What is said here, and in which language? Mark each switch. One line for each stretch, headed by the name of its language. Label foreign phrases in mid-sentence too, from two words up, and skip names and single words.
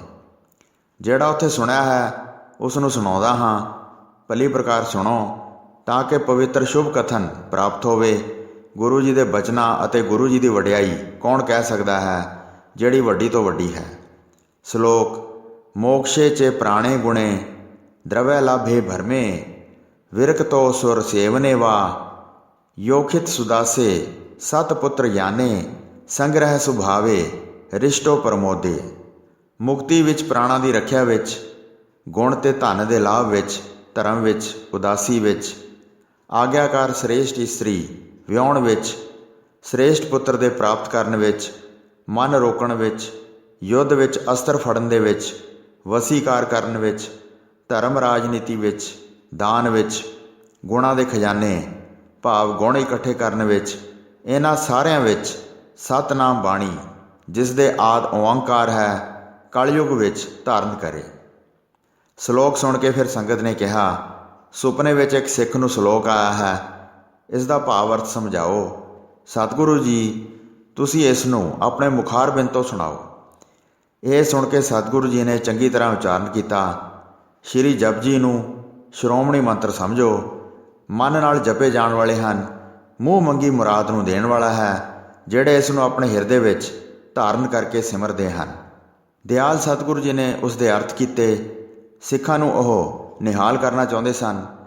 Punjabi: ਜਿਹੜਾ ਉੱਥੇ ਸੁਣਿਆ ਹੈ ਉਸ ਨੂੰ ਸੁਣਾਉਂਦਾ ਹਾਂ, ਭਲੀ ਪ੍ਰਕਾਰ ਸੁਣੋ ਤਾਂ ਕਿ ਪਵਿੱਤਰ ਸ਼ੁਭ ਕਥਨ ਪ੍ਰਾਪਤ ਹੋਵੇ। ਗੁਰੂ ਜੀ ਦੇ ਬਚਨਾਂ ਅਤੇ ਗੁਰੂ ਜੀ ਦੀ ਵਡਿਆਈ ਕੌਣ ਕਹਿ ਸਕਦਾ ਹੈ, ਜਿਹੜੀ ਵੱਡੀ ਤੋਂ ਵੱਡੀ ਹੈ।
Sanskrit: ਸ਼ਲੋਕ। मोक्षे चे प्राणे गुणे द्रव्य लाभे भरमे विरक तो सुर सेवने वा योखित सुदासे सतपुत्र याने संग्रह सुभावे रिष्टो प्रमोदे।
Punjabi: ਮੁਕਤੀ ਵਿਚ ਪ੍ਰਾਣਾ ਕੀ ਰਖਿਆ ਵਿਚ, ਗੁਣ ਤੇ ਧਨ ਕੇ ਲਾਭ ਵਿਚ, ਧਰਮ ਵਿਚ, ਉਦਾਸੀ ਵਿਚ, ਆਗਿਆਕਾਰ ਸ਼੍ਰੇਸ਼ਟ ਇਸਤਰੀ ਵਿਆਉਣ ਵਿਚ, ਸ਼੍ਰੇਸ਼ਟ ਪੁੱਤਰ ਦੇ ਪ੍ਰਾਪਤ ਕਰਨ ਵਿਚ, ਮਨ ਰੋਕਣ ਵਿਚ, ਯੁੱਧ ਵਿਚ ਅਸਤਰ ਫੜਨ ਦੇ ਵਿਚ, ਵਸੀਕਾਰ ਕਰਨ ਵਿਚ, ਧਰਮ ਰਾਜਨੀਤੀ ਵਿਚ, ਦਾਨ ਵਿਚ, ਗੁਣਾਂ ਦੇ ਖ਼ਜ਼ਾਨੇ ਭਾਵ ਗੁਣ ਇਕੱਠੇ ਕਰਨ ਵਿਚ, ਇਨ੍ਹਾਂ ਸਾਰਿਆਂ ਵਿਚ ਸਤਿਨਾਮ ਬਾਣੀ ਜਿਸ ਦੇ ਆਦਿ ਓਅੰਕਾਰ ਹੈ ਕਲਜੁਗ ਵਿਚ ਧਾਰਨ ਕਰੇ। ਸ਼ਲੋਕ ਸੁਣ ਕੇ ਫਿਰ ਸੰਗਤ ਨੇ ਕਿਹਾ, ਸੁਪਨੇ ਵਿਚ ਇਕ ਸਿੱਖ ਨੂੰ ਸ਼ਲੋਕ ਆਇਆ ਹੈ, ਇਸਕਾ ਭਾਵ ਅਰਥ ਸਮਝਾਓ। ਸਤਿਗੁਰੂ ਜੀ ਤੁਸੀ ਇਸ ਨੂੰ ਆਪਣੇ ਮੁਖਾਰ ਬਿੰਦ ਤੋ ਸੁਣਾਓ। ਯਹ ਸੁਣ ਕੇ ਸਤਿਗੁਰੂ ਜੀ ਨੇ ਚੰਗੀ ਤਰ੍ਹਾਂ ਉਚਾਰਣ ਕਿਆ, ਸ੍ਰੀ ਜਪ ਜੀ ਨੂੰ ਸ਼੍ਰੋਮਣੀ ਮੰਤਰ ਸਮਝੋ। ਮਨ ਨਾਲ ਜਪੇ ਜਾਣ ਵਾਲੇ ਹਨ, ਮੂੰਹ ਮੰਗੀ ਮੁਰਾਦ ਨੂੰ ਦੇਣ ਵਾਲਾ ਹੈ, ਜਿਹੜੇ ਇਸ ਨੂੰ ਆਪਣੇ ਹਿਰਦੇ ਵਿੱਚ ਧਾਰਨ ਕਰਕੇ ਸਿਮਰਦੇ ਹਨ। ਦਿਆਲ ਸਤਿਗੁਰੂ ਜੀ ਨੇ ਉਸ ਦੇ ਅਰਥ ਕੀਤੇ। ਸਿੱਖਾਂ ਨੂੰ ਉਹ ਨਿਹਾਲ ਕਰਨਾ ਚਾਹੁੰਦੇ ਸਨ।